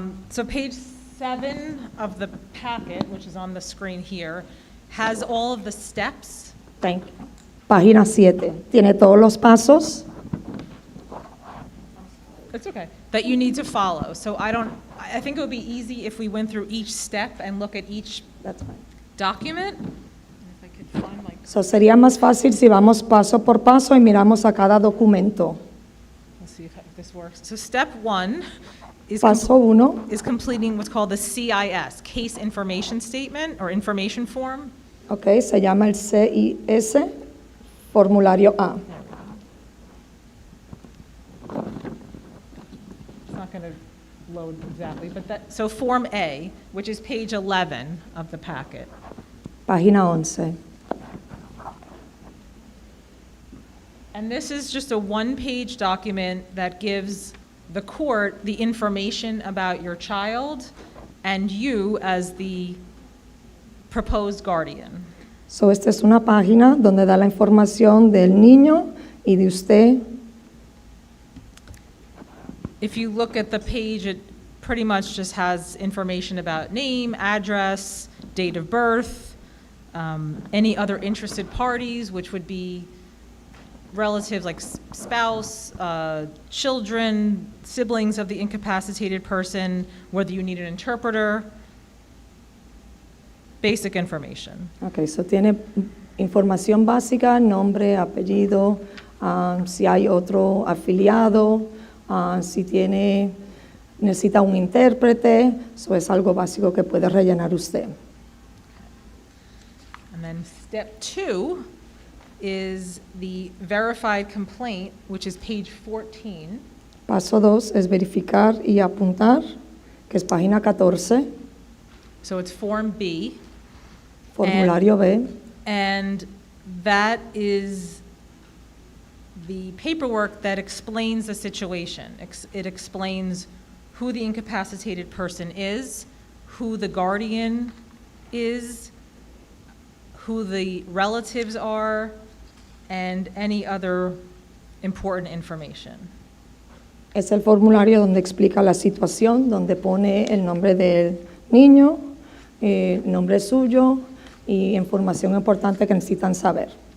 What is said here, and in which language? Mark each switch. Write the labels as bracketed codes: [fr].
[en] So page 7 of the packet, which is on the screen here, has all of the steps. Thank you. [es] Página 7. Tiene todos los pasos. [en] It's okay. That you need to follow. So I think it would be easy if we went through each step and look at each That's fine. document. If I could find my, [es] So, sería más fácil si vamos paso por paso y miramos a cada documento. [en] let's see if this works. So step 1 is [es] Paso 1, [en] is completing what's called the CIS, Case Information Statement or Information Form. [es] ok, se llama el CIS, formulario A. [en] It's not going to load exactly, but so Form A, which is page 11 of the packet. [es] Página 11. [en] And this is just a one-page document that gives the court the information about your child and you as the proposed guardian. [es] So, esta es una página donde da la información del niño y de usted. [en] If you look at the page, it pretty much just has information about name, address, date of birth, any other interested parties, which would be relatives like spouse, children, siblings of the incapacitated person, whether you need an interpreter, basic information. [es] Ok, so tiene información básica, nombre, apellido, si hay otro afiliado, si necesita un intérprete, eso es algo básico que puede rellenar usted. [en] And then step 2 is the verified complaint, which is page 14. [es] Paso 2 es verificar y apuntar, que es página 14, [en] So it's Form B. [es] formulario B. [en] And that is the paperwork that explains the situation. It explains who the incapacitated person is, who the guardian is, who the relatives are, and any other important information. [es] Es el formulario donde explica la situación, donde pone el nombre del niño, nombre suyo y información importante que necesitan saber.